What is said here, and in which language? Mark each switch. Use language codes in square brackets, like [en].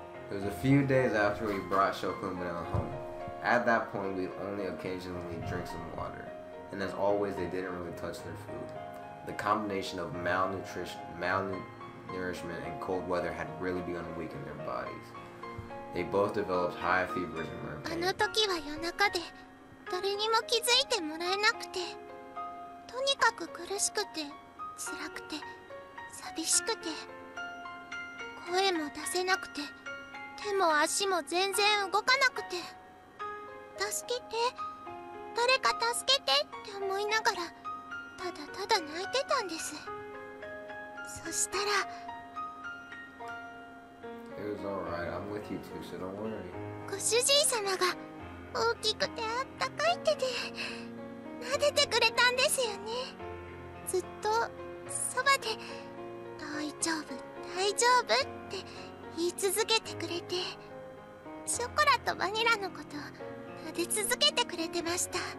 [en] It was a few days after we brought Shokula and Vanilla home. At that point, we'd only occasionally drink some water, and as always, they didn't really touch their food. The combination of malnourishment, and cold weather had really begun to weaken their bodies. They both developed high fevers and were [ja] あ [en] in [ja] の [en] pain. [ja] 時は夜中で誰にも気づいてもらえなくて、とにかく苦しくて辛くて寂しくて、声も出せなくて手も足も全然動かなくて、助けて、誰か助けてって思いながらただただ泣いてたんです。そしたら [en] It was alright, I'm with you too, so don't worry. [ja] ご主人様が大きくてあったかい手で撫でてくれたんですよね。ずっとそばで「大丈夫大丈夫」って言い続けてくれて、ショコラとバニラのことを撫で続けてくれてました。